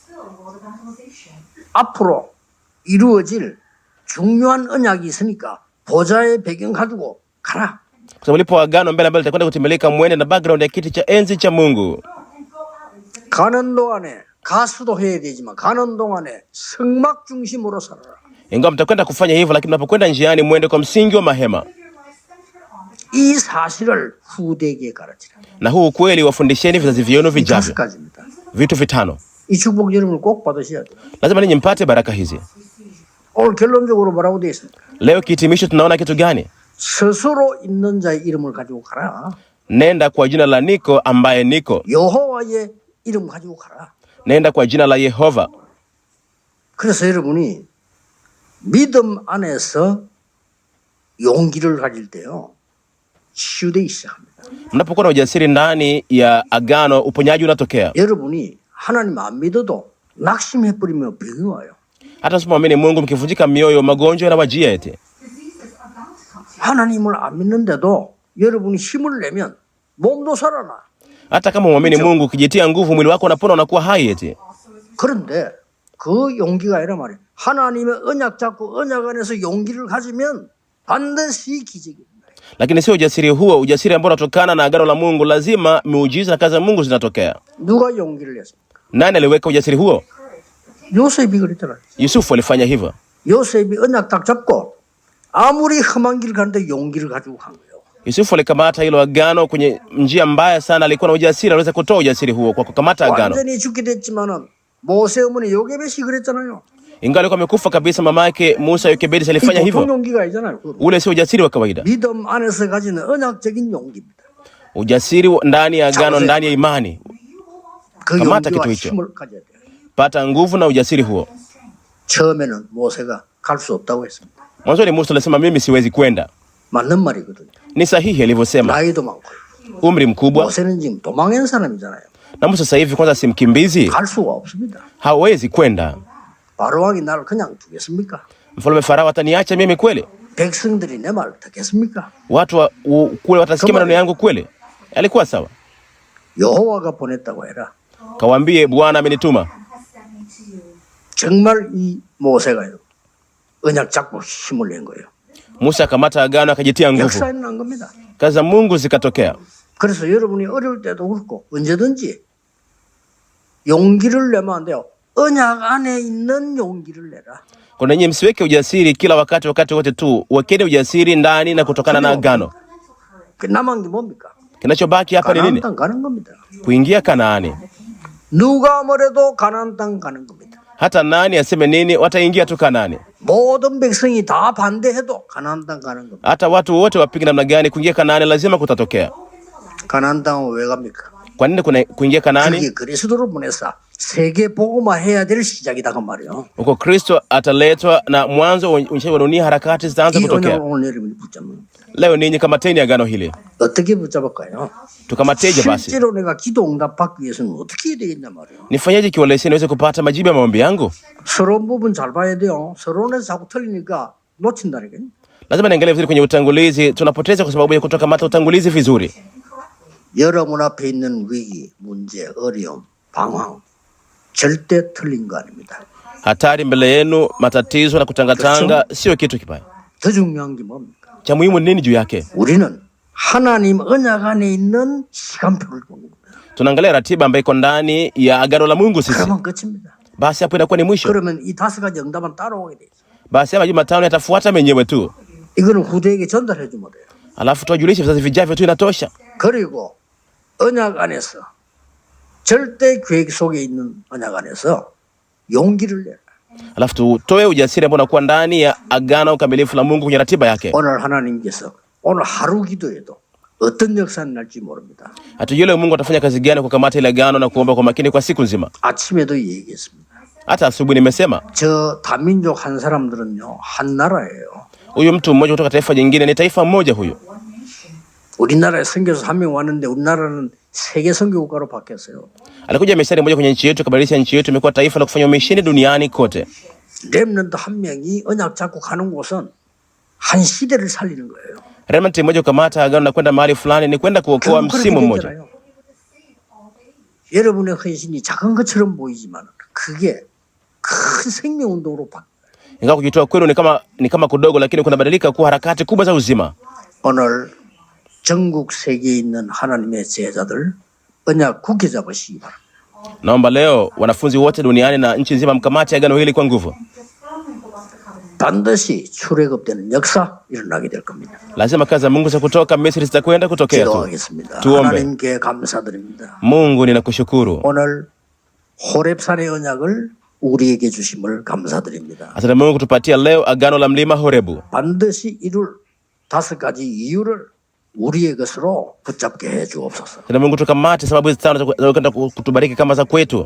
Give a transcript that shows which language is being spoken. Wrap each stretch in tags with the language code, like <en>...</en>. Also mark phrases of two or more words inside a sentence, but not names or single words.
<ko>앞으로 이루어질 중요한 언약이 있으니까 보좌의 배경 가지고 가라.</ko> <sw>Kwa sababu lipo agano mbele ambalo litakwenda kutimilika, mwende na background ya kiti cha enzi cha Mungu.</sw> <ko>가는 동안에 가수도 해야 되지만 가는 동안에 성막 중심으로 살아라.</ko> <sw>Ingawa mtakwenda kufanya hivyo, lakini mnapokwenda njiani mwende kwa msingi wa mahema.</sw> <ko>이 사실을 후대에게 가르치라.</ko> <sw>Na huu ukweli wafundisheni vizazi vyenu vijavyo. Vitu vitano.</sw> <ko>이 축복 여러분을 꼭 받으셔야 돼요.</ko> <sw>Lazima ninyi mpate baraka hizi.</sw> <ko>오늘 결론적으로 뭐라고 되어 있습니까?</ko> <sw>Leo kihitimisho tunaona kitu gani?</sw> <ko>스스로 있는 자의 이름을 가지고 가라.</ko> <sw>Nenda kwa jina la Niko ambaye niko.</sw> <ko>여호와의 이름 가지고 가라.</ko> <sw>Nenda kwa jina la Yehova.</sw> <ko>그래서 여러분이 믿음 안에서 용기를 가질 때요, 치유되기 시작합니다.</ko> <sw>Mnapokuwa na ujasiri ndani ya agano, uponyaji unatokea.</sw> <ko>여러분이 하나님 안 믿어도 낙심해버리면 병이 와요.</ko> <sw>Hata msipomwamini Mungu, mkivunjika mioyo, magonjwa yanawajia eti.</sw> <ko>하나님을 안 믿는데도 여러분이 힘을 내면 몸도 살아나.</ko> <sw>Hata kama muamini Mungu, ukijitia nguvu, mwili wako unapona, unakuwa hai eti.</sw> <ko>그런데 그 용기가 아니라 말이에요. 하나님의 언약 잡고 언약 안에서 용기를 가지면 반드시 기적입니다.</ko> <sw>Lakini sio ujasiri huo, ujasiri ambao unatokana na agano la Mungu, lazima miujiza na kazi za Mungu zinatokea.</sw> <ko>누가 용기를 냈습니까?</ko> <sw>Nani aliweka ujasiri huo?</sw> <ko>요셉이 그랬잖아요.</ko> <sw>Yusufu alifanya hivyo.</sw> <ko>요셉이 언약 딱 잡고 아무리 험한 길 가는데 용기를 가지고 간 거예요.</ko> <sw>Yusufu alikamata hilo agano kwenye njia mbaya sana, alikuwa na ujasiri, aliweza kutoa ujasiri huo kwa kukamata agano.</sw> <ko>완전히 죽게 됐지만은 모세 어머니 요게벳이 그랬잖아요.</ko> <sw>Ingawa alikuwa amekufa kabisa, mama yake Musa Yokebedi alifanya hivyo.</sw> <ko>용기가 아니잖아요.</ko> <sw>Ule sio ujasiri wa kawaida.</sw> <ko>믿음 안에서 가지는 언약적인 용기입니다.</ko> <sw>Ujasiri ndani ya agano, ndani ya imani.</sw> <ko>그</ko> <sw>Kamata</sw> <ko>용기와</ko> <sw>kitu hicho.</sw> <ko>힘을 가져야 돼요.</ko> <sw>Pata nguvu na ujasiri huo.</sw> <ko>처음에는 모세가 갈 수 없다고 했습니다.</ko> <sw>Mwanzoni Musa alisema mimi siwezi kwenda.</sw> <ko>맞는 말이거든요.</ko> <sw>Ni sahihi alivyosema.</sw> <ko>나이도 많고.</ko> <sw>Umri mkubwa.</sw> <ko>모세는 지금 도망한 사람이잖아요.</ko> <sw>Na Musa sasa hivi kwanza si mkimbizi.</sw> <ko>갈 수가 없습니다.</ko> <sw>Hawezi kwenda.</sw> <ko>바로왕이 나를 그냥 두겠습니까?</ko> <sw>Mfalme Farao ataniacha mimi kweli?</sw> <ko>백성들이 내 말을 듣겠습니까?</ko> <sw>Watu kule watasikia maneno yangu kweli? Alikuwa sawa.</sw> <ko>여호와가 보냈다고 해라.</ko> <sw>Kawaambie Bwana amenituma.</sw> <ko>정말 이 모세가요. 언약 잡고 힘을 낸 거예요.</ko> <sw>Musa akamata agano akajitia nguvu.</sw> <ko>역사는 난 겁니다.</ko> <sw>Kazi za Mungu zikatokea.</sw> <ko>그래서 여러분이 어려울 때도 그렇고 언제든지 용기를 내면 안 돼요. 언약 안에 있는 용기를 내라.</ko> <sw>Kuna nyinyi msiweke ujasiri kila wakati wote tu. Wekeni ujasiri ndani na kutokana na agano.</sw> <ko>남은 게 뭡니까?</ko> <sw>Kinachobaki hapa ni nini?</sw> <ko>가나안 땅 가는 겁니다.</ko> <sw>Kuingia Kanaani.</sw> <ko>누가 뭐래도 가나안 땅 가는 겁니다.</ko> <sw>Hata nani aseme nini, wataingia tu Kanaani.</sw> <ko>모든 백성이 다 반대해도 가나안 땅 가는 겁니다.</ko> <sw>Hata watu wote wapige namna gani, kuingia Kanaani lazima kutatokea.</sw> <ko>가나안 땅은 왜 갑니까?</ko> <sw>Kwa nini kuna kuingia Kanaani?</sw> <ko>그게 그리스도로 보내서 세계 복음화 해야 될 시작이다 그 말이에요.</ko> <sw>Huko Kristo ataletwa na mwanzo unyeshaji wa dunia, harakati zitaanza</sw> <ko>이</ko> <sw>kutokea.</sw> <ko>언약을 오늘 여러분이 붙잡는</ko> <sw>Leo ninyi kamateni agano hili.</sw> <ko>어떻게 붙잡을까요?</ko> <sw>Tukamateje basi?</sw> <ko>실제로 내가 기도 응답받기 위해서는 어떻게 해야 되겠냐 말이에요.</ko> <sw>Nifanyaje kiwalesi niweze kupata majibu ya maombi yangu?</sw> <ko>서러운 부분 잘 봐야 돼요. 서론에서 자꾸 틀리니까 놓친다니까요.</ko> <sw>Lazima niangalie vizuri kwenye utangulizi, tunapoteza kwa sababu ya kutokamata utangulizi vizuri.</sw> <ko>여러분 앞에 있는 위기, 문제, 어려움, 방황 절대 틀린 거 아닙니다.</ko> <sw>Hatari mbele yenu, matatizo na kutangatanga sio kitu kibaya.</sw> <ko>더 중요한 게 뭡니까?</ko> <sw>Cha muhimu nini juu yake?</sw> <ko>우리는 하나님 언약 안에 있는 시간표를 보는 겁니다.</ko> <sw>Tunaangalia ratiba ambayo iko ndani ya agano la Mungu sisi.</sw> <ko>그러면 끝입니다.</ko> <sw>Basi hapo inakuwa ni mwisho.</sw> <ko>그러면 이 5가지 응답은 따라오게 돼 있어요.</ko> <sw>Basi haya majibu matano yatafuata menyewe tu.</sw> <ko>이거는 후대에게 전달해 주면 돼요.</ko> <sw>Alafu tuwajulishe vizazi vijavyo tu, inatosha.</sw> <ko>그리고 언약 안에서 절대 계획 속에 있는 언약 안에서 용기를 내라.</ko> <sw>Alafu tutoe ujasiri ambao unakuwa ndani ya agano ukamilifu la Mungu kwenye ratiba yake.</sw> <ko>오늘 하나님께서 오늘 하루 기도에도 어떤 역사는 날지 모릅니다.</ko> <sw>Hatujui Mungu atafanya kazi gani kukamata ile agano na kuomba kwa makini kwa siku nzima.</sw> <ko>아침에도 얘기했습니다.</ko> <sw>Hata asubuhi nimesema,</sw> <ko>저 다민족 한 사람들은요 한 나라예요.</ko> <sw>huyu mtu mmoja kutoka taifa jingine ni taifa moja huyu.</sw> <ko>우리나라에 선교사 한 명 왔는데 우리나라는 세계 선교 국가로 바뀌었어요.</ko> <sw>Alikuja misheni moja kwenye nchi yetu, kabadilisha nchi yetu, imekuwa taifa la kufanya misheni duniani kote.</sw> <ko>렘넌트 한 명이 언약 잡고 가는 곳은 한 시대를 살리는 거예요.</ko> <sw>Remnant mmoja kukamata agano na kwenda mahali fulani ni kwenda kuokoa msimu mmoja.</sw> <ko>여러분의 헌신이 작은 것처럼 보이지만 그게 큰 생명 운동으로 바뀌어요.</ko> <sw>Ingawa kujitoa kwenu ni kama kudogo, lakini kunabadilika kuwa harakati kubwa za uzima.</sw> <ko>오늘 전국 세계에 있는 하나님의 제자들 언약 굳게 잡으시기 바랍니다.</ko> <sw>Naomba leo wanafunzi wote duniani na nchi nzima mkamate agano hili kwa nguvu.</sw> <ko>반드시 출애굽되는 역사 일어나게 될 겁니다.</ko> <sw>Lazima kazi za Mungu za kutoka Misri zitakwenda kutokea tu.</sw> <ko>기도하겠습니다.</ko> <sw>Tuombe.</sw> <ko>하나님께 감사드립니다.</ko> <sw>Mungu ninakushukuru.</sw> <ko>오늘 호렙산의 언약을 우리에게 주심을 감사드립니다.</ko> <sw>Asante Mungu kutupatia leo agano la mlima Horebu.</sw> <ko>반드시 이룰 5가지 이유를 우리의 것으로 붙잡게 해 주옵소서.</ko> <sw>Asante Mungu tukamate sababu hizi 5 za kwenda kutubariki kama za kwetu.</sw>